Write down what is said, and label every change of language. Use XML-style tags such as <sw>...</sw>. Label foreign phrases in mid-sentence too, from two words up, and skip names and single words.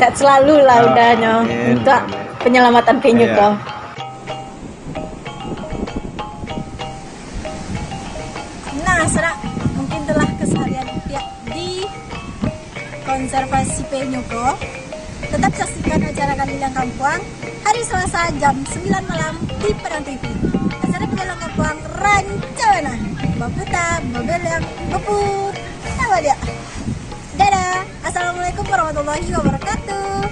<id>sehat selalu lah udahnya Amin. untuk penyelamatan penyu Iya. ko. Nah, saudara, mungkin telah keseharian pihak di konservasi penyu ko. Tetap saksikan acara Kalilang Kampuang hari Selasa jam 9 malam di Padang TV. Acara Kalilang Kampuang Rancana. Baputa, Babeleng, Bepu. Apa dia? Dadah.</id> <ar>السلام عليكم ورحمة الله وبركاته.</ar>